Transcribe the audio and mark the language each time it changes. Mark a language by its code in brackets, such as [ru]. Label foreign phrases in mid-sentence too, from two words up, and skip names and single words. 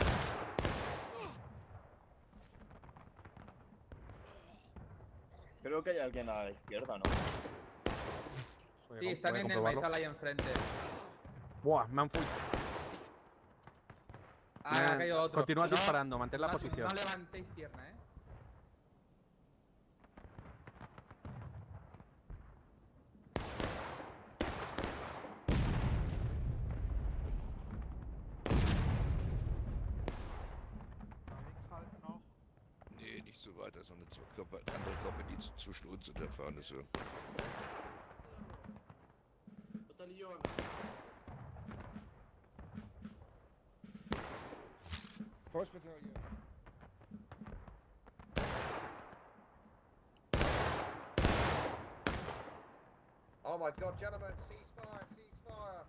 [es] Creo que hay alguien a la izquierda, ¿no? Sí, están en el maizal ahí enfrente. Buah, me han fuido. Ah, ha caído otro. Continuad disparando, mantén la posición. No levantéis pierna, [de] Nee, nicht so weiter, sondern zur andere Gruppe, die zwischen uns und der Fahne so. Bataillon. [en] First Battalion. Oh my god, gentlemen, ceasefire, ceasefire!